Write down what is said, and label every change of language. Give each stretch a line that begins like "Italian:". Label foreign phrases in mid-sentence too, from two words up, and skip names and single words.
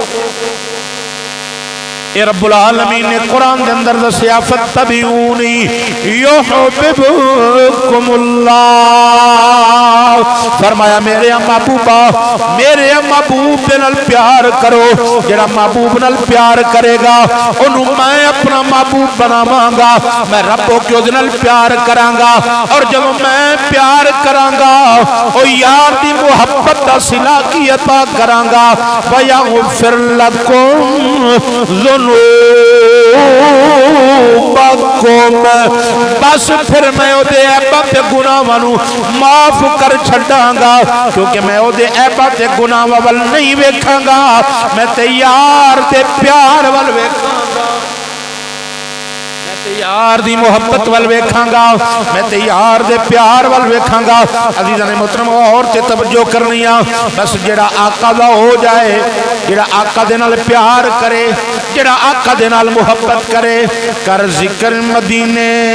Punjabi: اے رب العالمین نے قرآن دے اندر دسیا
Arabic: فاتبعونی یحببکم اللہ،
Punjabi: فرمایا میرے محبوبا میرے محبوب دے نال پیار کرو، جڑا محبوب نال پیار کرے گا انہوں میں اپنا محبوب بناواں گا، میں رب ہو کے نال پیار کراں گا، اور جب میں پیار کراں گا او یار دی محبت دا صلہ کی عطا کراں گا،
Arabic: وَيَغْفِرْ لَكُمْ
Punjabi: بس پھر میں او دے عیباں تے گناہاں نوں معاف کر چھڈاں گا، کیونکہ میں او دے عیباں تے گناہاں ول نہیں ویکھاں گا، میں تے یار تے پیار ول ویکھاں گا، میں تے یار دی محبت ول ویکھاں گا، میں تے یار دے پیار ول ویکھاں گا۔ عزیزاں محترم اور تے توجہ کرنی آ، بس جڑا آقا دا ہو جائے، جڑا آقا دے نال پیار کرے، جڑا آقا دے نال محبت کرے، کر ذکر مدینے